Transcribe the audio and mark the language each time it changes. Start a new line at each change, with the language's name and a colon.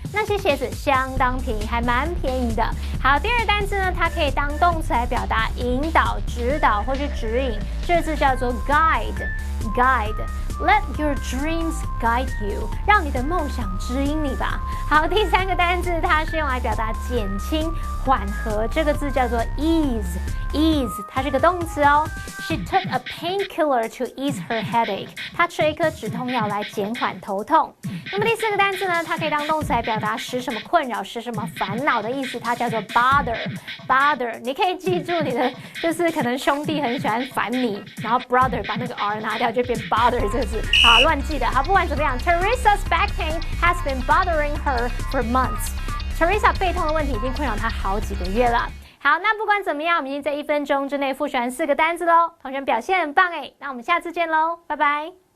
Chinese: 那些鞋子相当便宜，还蛮便宜的。好，第二个单字呢，它可以当动词来表达引导、指导或是指引，这个字叫做 guide。
English: Let your dreams guide you.
Chinese: 让你的梦想指引你吧。好，第三个单字它是用来表达减轻、缓和，这个字叫做 ease。Ease， 它是个动词哦。
English: She took a painkiller to ease her headache.
Chinese: 她吃了一颗止痛药来减缓头痛。那么第4个单字呢，它可以当动词来表达使什么困扰、使什么烦恼的意思，它叫做 bother。Bother， 你可以记住你的，就是可能兄弟很喜欢烦你，然后 brother 把那个 r 拿掉就变 bother 这个字。好，乱记的。好，不管怎么样
English: ，Teresa's back pain has been bothering her for months.
Chinese: Teresa 背痛的问题已经困扰她好几个月了。好，那不管怎么样，我们已经在1分钟之内复习完4个单字喽。同学们表现很棒哎，那我们下次见喽，拜拜。